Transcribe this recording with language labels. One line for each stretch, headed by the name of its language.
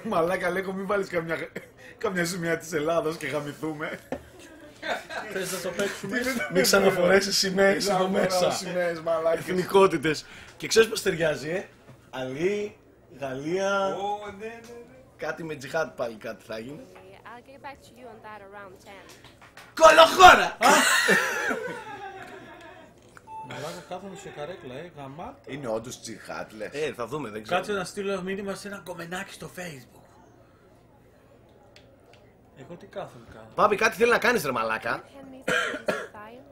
Greek: Μαλάκα λέγω μην βάλεις καμιά σημαία της Ελλάδας και γαμηθούμε. Θες να το παίξουμε? Μην ξαναφορέσεις σημαίες εδώ μέσα. Σημαίες μαλάκα. Εθνικότητες. Και ξέρεις πώς ταιριάζει, Αλή, Γαλλία, Ναι. κάτι με τζιχάτ πάλι κάτι θα γίνει.
English: I'll get back to you on that around 10.
Greek: Κολοχώρα! Μαλάκα κάθομαι σε καρέκλα, γαμάτα. Είναι όντως τζιχάτ λες. Θα δούμε, δεν ξέρω. Κάτσε να στείλω μήνυμα σε ένα κομμενάκι στο Facebook. Εγώ τι κάθομαι κάνω? Πάπη, κάτι θέλει να κάνεις ρε μαλάκα.
English: Hand me some file.